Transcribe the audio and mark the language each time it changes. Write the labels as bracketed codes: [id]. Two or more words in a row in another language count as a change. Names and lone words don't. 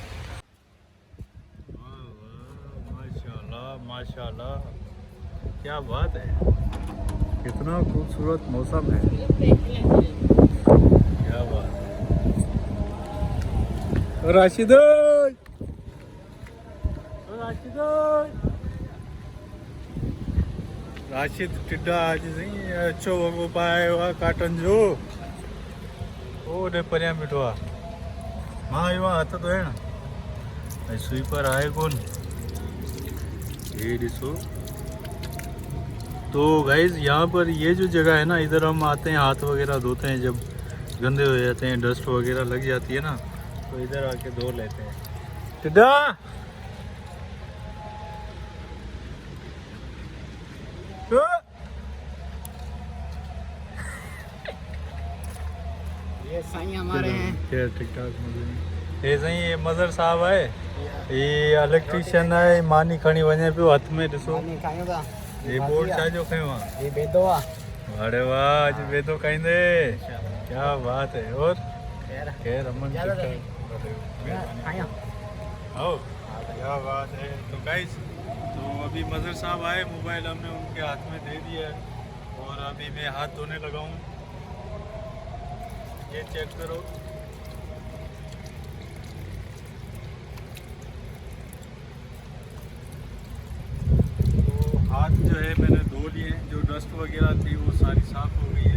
[hi] माशाल्लाह माशाल्लाह क्या बात है, कितना खूबसूरत मौसम है, क्या बात है। [sd] राशिद राशिद टिड्डा आज नहीं अच्छो वॻो पाए हुआ काटन जो ओॾे परियां बीठो आहे। मां आयो आहियां हथ धोइण, ऐं स्वीपर आहे कोन, ये ॾिसो। [hi] तो गाइज यहाँ पर ये जो जगह है ना, इधर हम आते हैं हाथ वगैरह धोते हैं, जब गंदे हो जाते हैं डस्ट वगैरह लग जाती है ना, तो इधर आके धो लेते हैं। टिड्डा ये साईं हमारे हैं। क्या ठीक ठाक ये सही ये मज़र साहब है, ये इलेक्ट्रीशियन है, [sd] मानी खणी वञे पियो हथ में ॾिसो। ये बोर्ड छाजो खयो आहे? ये बेदो आ अरे वाह अज बेदो खाईंदे, [hi] क्या बात है। और खैर अमन आओ, क्या बात है। तो गाइस तो अभी मज़र साहब आए, मोबाइल हमने उनके हाथ में दे दिया है और अभी मैं हाथ धोने लगा हूँ। ये चेक करो, तो हाथ जो है मैंने धो लिए हैं, जो डस्ट वगैरह थी वो सारी साफ़ हो गई है।